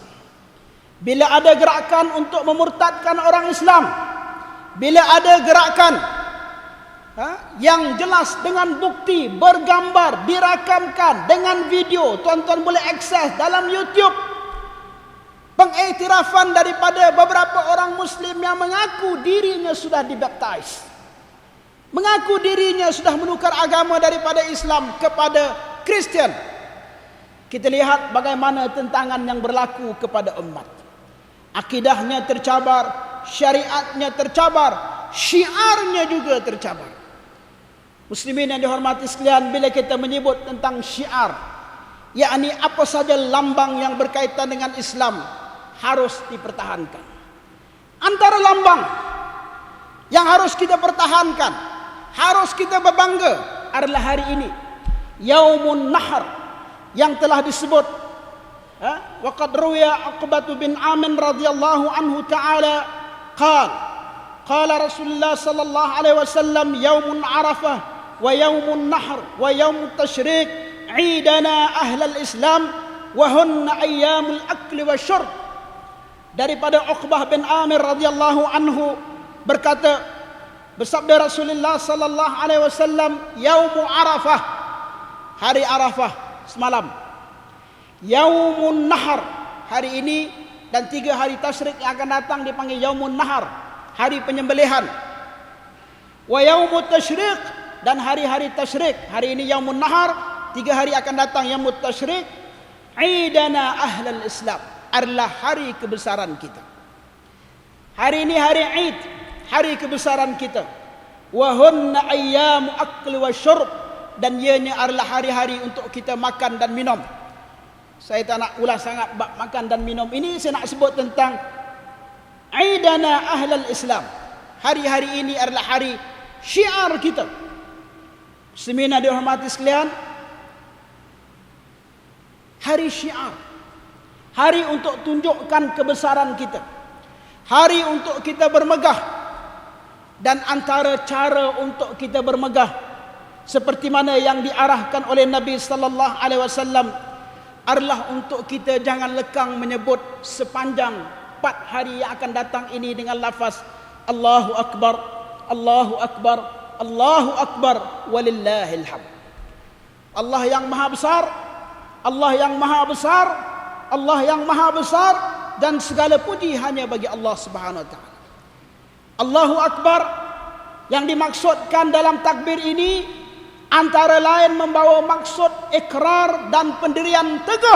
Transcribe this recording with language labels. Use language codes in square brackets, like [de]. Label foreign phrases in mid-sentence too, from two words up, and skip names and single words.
[ms] Bila ada gerakan untuk memurtadkan orang Islam, bila ada gerakan yang jelas dengan bukti, bergambar, dirakamkan dengan video, tuan-tuan boleh akses dalam YouTube, pengiktirafan daripada beberapa orang Muslim yang mengaku dirinya sudah dibaptize, mengaku dirinya sudah menukar agama daripada Islam kepada Kristian. Kita lihat bagaimana tentangan yang berlaku kepada umat. Akidahnya tercabar, syariatnya tercabar, syiarnya juga tercabar. Muslimin yang dihormati sekalian, bila kita menyebut tentang syiar, yakni apa saja lambang yang berkaitan dengan Islam harus dipertahankan. Antara lambang yang harus kita pertahankan, harus kita berbangga adalah hari ini, Yaumun Nahr, yang telah disebut [ar] وقد روي عقبة بن عامر رضي الله عنه تعالى قال رسول الله صلى الله عليه وسلم يوم عرفة ويوم النحر ويوم التشريق عيدنا أهل الإسلام وهن أيام الأكل والشرب. [ms] Daripada Uqbah bin Amir [ar] رضي الله عنه [ms] berkata, bersabda Rasulullah [ar] صلى الله عليه وسلم, يوم عرفة, [ms] hari Arafah semalam. [ar] يوم النحر, [ms] hari ini dan 3 hari tasyrik yang akan datang dipanggil [ar] يوم النحر, [ms] hari penyembelihan. [ar] ويوم التشريق, [ms] dan hari-hari tasyrik. Hari ini [ar] يوم النحر, [ms] 3 hari akan datang [ar] يوم التشريق. عيدنا أهل الإسلام, [ms] adalah hari kebesaran kita. Hari ini hari Id, hari kebesaran kita. [ar] وهن أيام أكل وشرب, [ms] dan ianya adalah hari-hari untuk kita makan dan minum. Saya tak nak ulas sangat bab makan dan minum ini. Saya nak sebut tentang [ar] عيدنا أهل الإسلام. [ms] Hari-hari ini adalah hari syiar kita. Muslimin yang dihormati sekalian, hari syiar, hari untuk tunjukkan kebesaran kita, hari untuk kita bermegah. Dan antara cara untuk kita bermegah, seperti mana yang diarahkan oleh Nabi [ar] صلى الله عليه وسلم, [ms] adalah untuk kita jangan lekang menyebut sepanjang 4 hari yang akan datang ini dengan lafaz [ar] الله أكبر الله أكبر الله أكبر ولله الحمد. [ms] Allah yang maha besar, Allah yang maha besar, Allah yang maha besar, dan segala puji hanya bagi Allah [ar] سبحانه وتعالى. الله أكبر [ms] yang dimaksudkan dalam takbir ini antara lain membawa maksud ikrar dan pendirian teguh